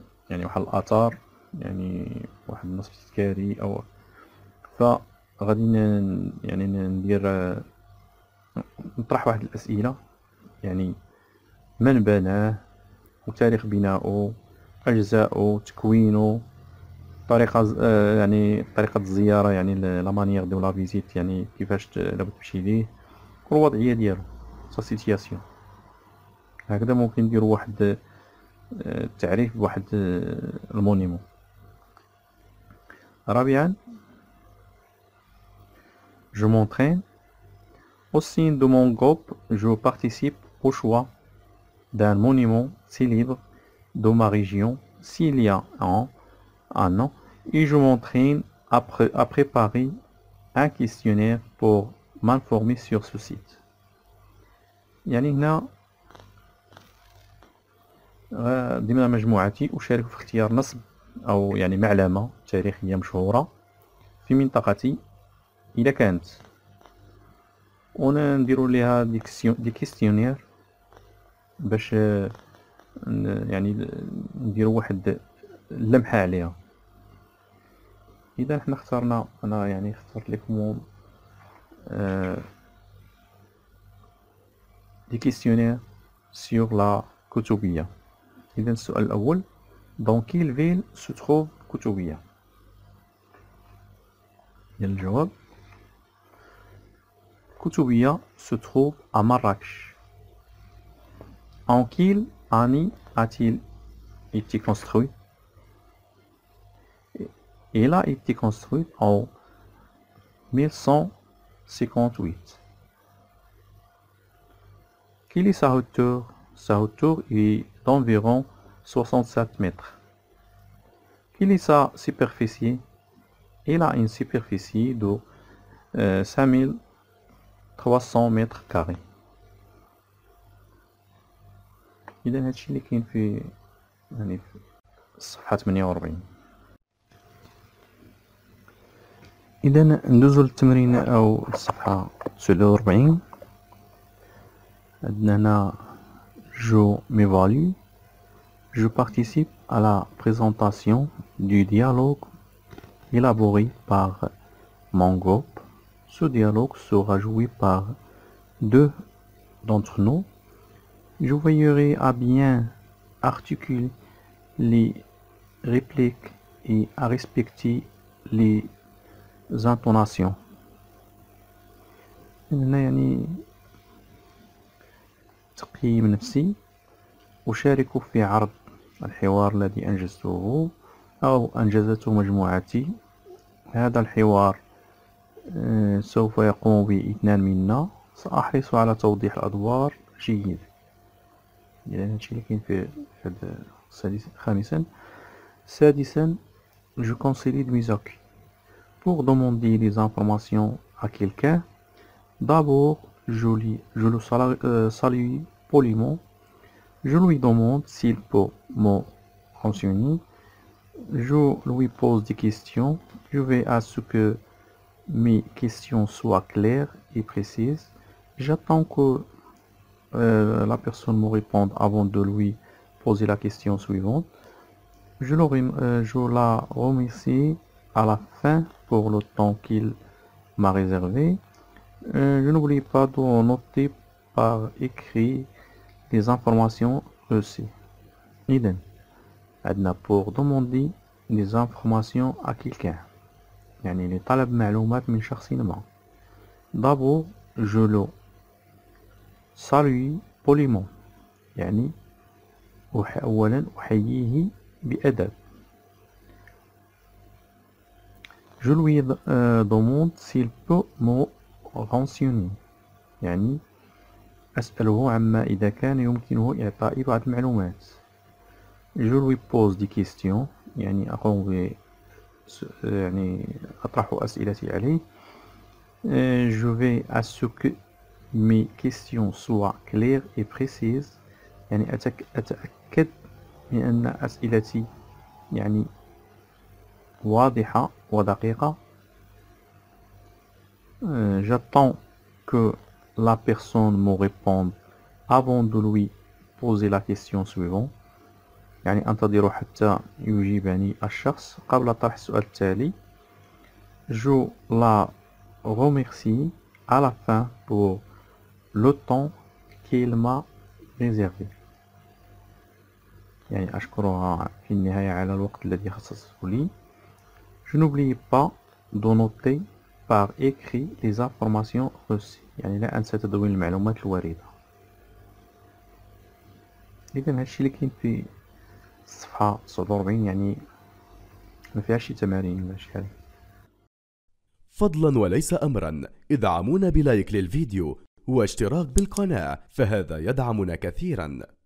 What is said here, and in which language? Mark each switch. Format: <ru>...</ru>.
<ar>يعني واحد الآثار، يعني واحد النصب تذكاري أو فغادي يعني ندير نطرح واحد الأسئلة، يعني من بناه وتاريخ بنائه، أجزاؤه، تكوينه، طريقة يعني طريقة الزيارة، يعني</ar> <fr>لا مانيير دو لا فيزيت،</fr> <ar>يعني كيفاش لابد تمشي ليه، والوضعية ديالو</ar> <fr>سا سيتياسيون.</fr> <ar>هكذا ممكن نديرو واحد التعريف بواحد المونيمون. رابعا</ar> <fr>je m'entraîne. Au sein de mon groupe, je participe au choix d'un monument célèbre de ma région s'il y a un an, et je m'entraîne à préparer un questionnaire pour m'informer sur ce site.</fr> <ar>يعني هنا ضمن مجموعتي أشارك في اختيار نصب أو يعني معلمة تاريخية مشهورة في منطقتي إذا كانت، ونديرو ليها</ar> <fr>دي كيستيونير</fr> <ar>باش يعني نديرو واحد اللمحة عليها. إذا حنا اخترنا، أنا يعني اخترت لكم</ar> <fr>دي كيستيونير sur la</fr> <ar>كتبية. إذا السؤال الأول:</ar> <fr>dans quelle ville se trouve كتبية؟</fr> <ar>الجواب:</ar> <fr>كتبية se trouve à Marrakech. En quelle année a-t-il été construit? Il a été construit en 1158. Quelle est sa hauteur? Sa hauteur est d'environ 67 mètres. Quelle est sa superficie? Il a une superficie de 5300 mètres carrés.</fr> <ar>إذا هادشي اللي كاين في يعني في الصفحة 48. إذا ندوزو للتمرين أو الصفحة 49. عندنا هنا</ar> <fr>je m'évalue. Je participe à la présentation du dialogue élaboré par mon groupe. Ce dialogue sera joué par deux d'entre nous. Je veillerai à bien articuler les répliques et à respecter les intonations.</fr> <ar>هنا يعني تقييم نفسي. أشارك في عرض الحوار الذي أنجزته أو أنجزته مجموعتي. هذا الحوار سوف يقوم به 2 منا. سأحرص على توضيح الأدوار جيد. يعني هادشي اللي كاين في هذا خامسا. سادسا</ar> <fr>je consolide mes acquis. Pour demander des informations à quelqu'un, d'abord je le salue poliment. Je lui demande s'il peut me renseigner. Je lui pose des questions. Je vais à ce que mes questions soient claires et précises. J'attends que la personne me réponde avant de lui poser la question suivante. Je la remercie à la fin pour le temps qu'il m'a réservé. Je n'oublie pas de noter par écrit les informations reçues.</fr> <ar>إذن عندنا</ar> <fr>pour demander des informations à quelqu'un،</fr> <ar>يعني لطلب معلومات من شخص ما.</ar> <fr>D'abord je le salue poliment،</fr> <ar>يعني أولا أحييه بأدب.</ar> <fr>Je lui demande s'il peut me renseigner،</fr> <ar>يعني أسأله عما إذا كان يمكنه إعطائي بعض المعلومات.</ar> <fr>Je lui pose des questions،</fr> <ar>يعني أقوم يعني أطرح أسئلتي عليه.</ar> <fr>Je vais à ce que mes questions soient claires et précises،</fr> <ar>يعني أتأكد من أن أسئلتي يعني واضحة ودقيقة.</ar> <fr>J'attends que la personne me réponde avant de lui poser la question suivante،</fr> <ar>يعني أنتظر حتى يجيبني الشخص قبل طرح السؤال التالي.</ar> <fr>Je la remercie à la fin pour le temps qu'il m'a réservé،</fr> <ar>يعني أشكرها في النهاية على الوقت الذي خصصته لي.</ar> <fr>Je n'oublie pas de noter par écrit les informations reçues،</fr> <ar>يعني لا أنسى تدوين المعلومات الواردة. إذا هادشي اللي كاين في الصفحة 49، يعني ما فيهاش شي تمارين ولا شي حاجة. فضلا وليس أمرا ادعمونا بلايك للفيديو واشتراك بالقناة، فهذا يدعمنا كثيرا.</ar>